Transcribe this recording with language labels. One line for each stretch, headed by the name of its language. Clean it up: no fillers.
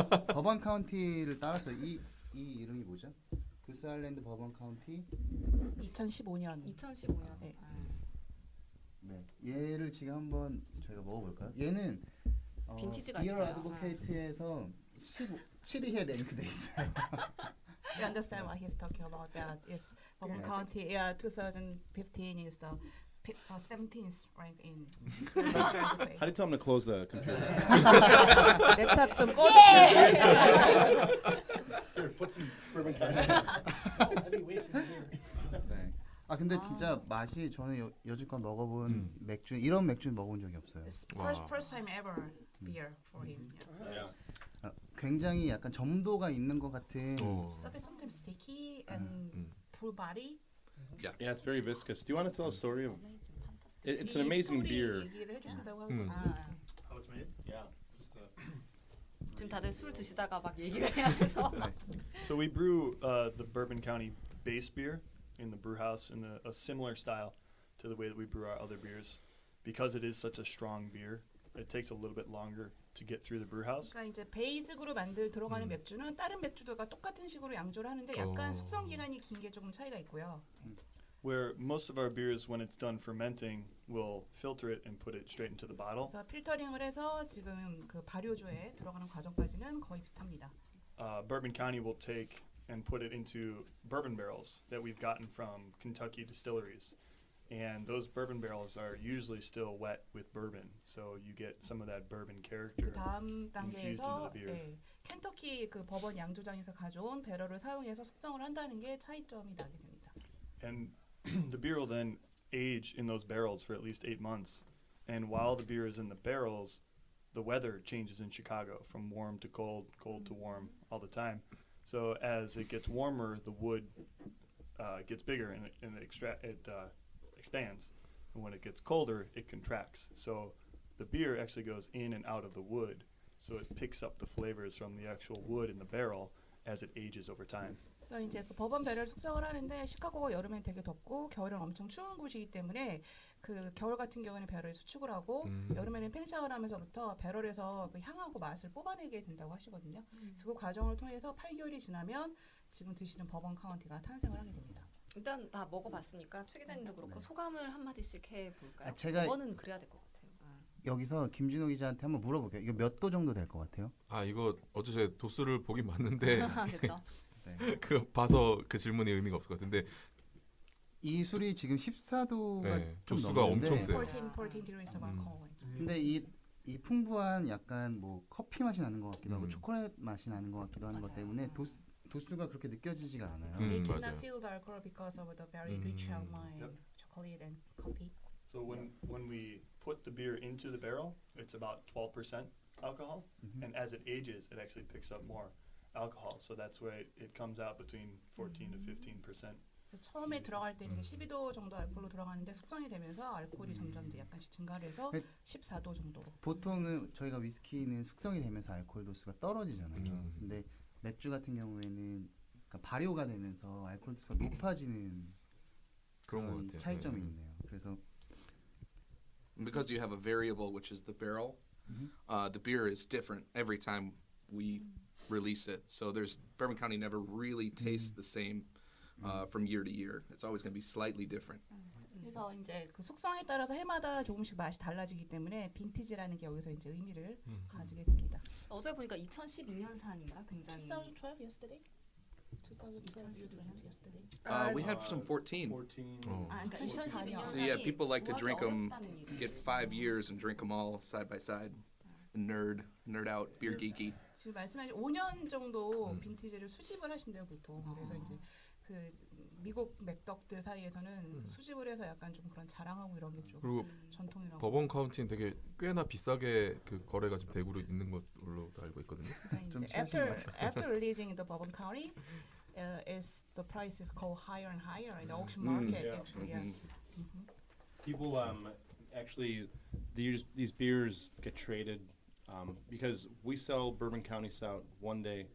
Korean: 버번 카운티를 따라서 이 이름이 뭐죠? 구스 아일랜드 버번 카운티 2015년. 2015년. 네. 네, 얘를 지금 한번 저희가 먹어볼까요? 얘는 빈티지가 비어 있어요. 아드보케이트에서 7위에 랭크돼 있어요.
English: You understand what he's talking about? That is Bourbon Yeah. County. Yeah, 2015 is the 17th rank in. How do you tell them to close the computer?
Korean: 랩탑 좀 꺼주시면.
English: Here, put some bourbon can.
Korean: 네. 아 근데 진짜 맛이 저는 여지껏 먹어본 맥주 이런 맥주는 먹어본 적이 없어요.
English: It's Wow. first time ever beer for him. Yeah. Yeah.
Korean: 굉장히 약간 점도가 있는 것 같은.
English: So it's sometimes sticky and full body. Yeah, it's very viscous. Do you want to tell a story of? It's an amazing beer.
Korean: 얘기를 해주신다고 하고.
English: How it's made? Yeah. Just
Korean: 지금 다들 술 드시다가 막 얘기를 해야 돼서.
English: So we brew the Bourbon County base beer in the brew house in a similar style to the way that we brew our other beers. Because it is such a strong beer, it takes a little bit longer to get through the brew house.
Korean: 그러니까 이제 베이직으로 들어가는 맥주는 다른 맥주들과 똑같은 식으로 양조를 하는데 약간 숙성 기간이 긴 게 조금 차이가 있고요.
English: Where most of our beers, when it's done fermenting, we'll filter it and put it straight into the bottle.
Korean: 그래서 필터링을 해서 지금 그 발효조에 들어가는 과정까지는 거의 비슷합니다.
English: Bourbon County will take and put it into bourbon barrels that we've gotten from Kentucky distilleries. And those bourbon barrels are usually still wet with bourbon, so you get some of that bourbon character.
Korean: 그 다음
English: infused into
Korean: 단계에서
English: the beer.
Korean: 네, 켄터키 그 버번 양조장에서 가져온 배럴을 사용해서 숙성을 한다는 게 차이점이 나게 됩니다.
English: And the beer will then age in those barrels for at least 8 months. And while the beer is in the barrels, the weather changes in Chicago from warm to cold, cold to warm all the time. So as it gets warmer, the wood gets bigger and it expands. And when it gets colder, it contracts. So the beer actually goes in and out of the wood. So it picks up the flavors from the actual wood in the barrel as it ages over time.
Korean: 그래서 이제 그 버번 배럴 숙성을 하는데 시카고가 여름엔 되게 덥고 겨울엔 엄청 추운 곳이기 때문에 그 겨울 같은 경우는 배럴을 수축을 하고 여름에는 팽창을 하면서부터 배럴에서 그 향하고 맛을 뽑아내게 된다고 하시거든요. 그래서 그 과정을 통해서 8개월이 지나면 지금 드시는 버번 카운티가 탄생을 하게 됩니다. 일단 다 먹어봤으니까 최 기자님도 그렇고 소감을 한 마디씩 해볼까요? 제가 이거는 그래야 될 것 같아요. 여기서 김진호 기자한테 한번 물어볼게요. 이거 몇 도 정도 될 것 같아요? 아 이거 어제 제가 도수를 보긴 봤는데 그렇죠. 그 봐서 그 질문이 의미가 없을 것 같은데 이 술이 지금 14도가 네, 좀 도수가 넘는데 엄청 세요.
English: 14 degrees of alcohol.
Korean: 근데 이 풍부한 약간 뭐 커피 맛이 나는 것 같기도 하고 초콜릿 맛이 나는 것 같기도 하는 것 때문에 도수가 그렇게 느껴지지가 않아요.
English: They cannot
Korean: 맞아요.
English: feel the alcohol because of the very rich wine, chocolate and coffee. So when we put the beer into the barrel, it's about 12% alcohol, and as it ages, it actually picks up more alcohol. So that's why it comes out between 14 to 15%.
Korean: 그래서 처음에 들어갈 때 이제 12도 정도 알코올로 들어가는데 숙성이 되면서 알코올이 점점 이제 약간씩 증가를 해서 14도 정도로. 보통은 저희가 위스키는 숙성이 되면서 알코올 도수가 떨어지잖아요. 근데 맥주 같은 경우에는 그러니까 발효가 되면서 알코올 도수가 높아지는 그런 것 그런 같아요. 차이점이 있네요. 그래서 Because you have a variable, which is the barrel, the beer is different every time we release it. So there's Bourbon County never really tastes the same from year to year. It's always going to be slightly different. 그래서 이제 그 숙성에 따라서 해마다 조금씩 맛이 달라지기 때문에 빈티지라는 게 여기서 이제 의미를 가지게 됩니다. 어제 보니까 2012년산인가 굉장히
English: 2012 yesterday. 2012 yesterday. We had some 14. 14.
Korean: 아, 그러니까 2012년산이
English: So yeah, people like to drink them, get 5 years and drink them all side by side. Nerd out, beer geeky.
Korean: 지금 말씀하신 5년 정도 빈티지를 수집을 하신대요 보통. 그래서 이제 그 미국 맥덕들 사이에서는 수집을 해서 약간 좀 그런 자랑하고 이런 게 좀 그리고 전통이라고. 버번 카운티는 되게 꽤나 비싸게 그 거래가 지금 대구로 있는 걸로 알고 있거든요. 그러니까 이제
English: after releasing the Bourbon County, is the prices go higher and higher in the auction market. Yeah. Actually, yeah. People actually these beers get traded because we sell Bourbon County Stout one day.